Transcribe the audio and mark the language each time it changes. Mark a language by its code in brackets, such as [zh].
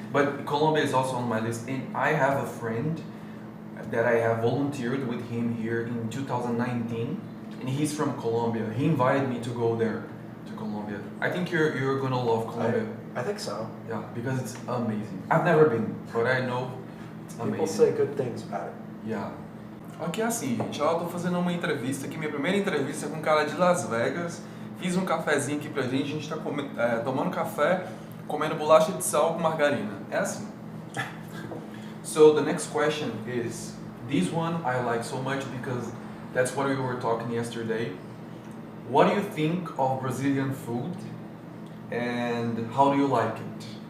[en] But Colombia is also on my list. And I have a friend that I have volunteered with him here in 2019, and he's from Colombia. He invited me to go there, to Colombia. I think you're gonna love Colombia. I think so. Yeah, because it's amazing. I've never been, but I know it's People amazing. say good things about it. Yeah. [pt] Aqui é assim, gente, ó, eu tô fazendo uma entrevista aqui, minha primeira entrevista com um cara de Las Vegas. Fiz um cafezinho aqui pra gente, a gente tá tomando café, comendo bolacha de sal com margarina. É assim. [en] So the next question is, this one I like so much because that's what we were talking yesterday. What do you think of Brazilian food and how do you like it?